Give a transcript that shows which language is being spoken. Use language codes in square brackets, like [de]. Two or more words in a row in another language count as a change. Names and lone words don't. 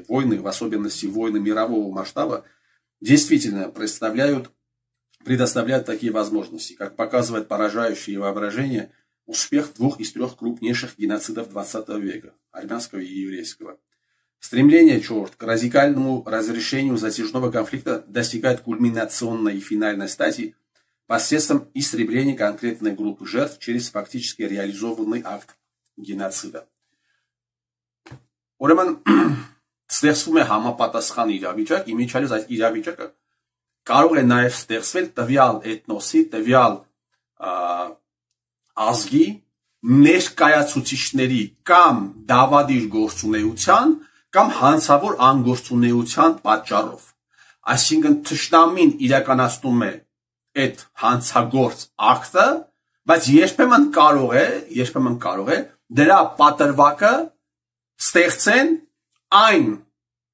[ru] Войны, в особенности войны мирового масштаба, действительно предоставляют такие возможности, как показывает поражающее воображение успех 2 из 3 крупнейших геноцидов 20 века, армянского и еврейского. Стремление к радикальному разрешению затяжного конфликта достигает кульминационной и финальной стадии посредством истребления конкретной группы жертв через фактически реализованный акт геноцида. [hy] Ուրեմն ստեղծվում է համապատասխան իրավիճակ, իմիջիալից այդ իրավիճակը կարող է նաև ստեղծվել տվյալ էթնոսի, տվյալ ազգի ներկայացուցիչների կամ դավադիր գործունեության կամ հանցավոր անգործունեության պատճառով։ Այսինքն թշնամին իրականացնում է այդ հանցագործ ակտը, բայց երբեմն կարող է դրա պատրվակը ստեղծեն այն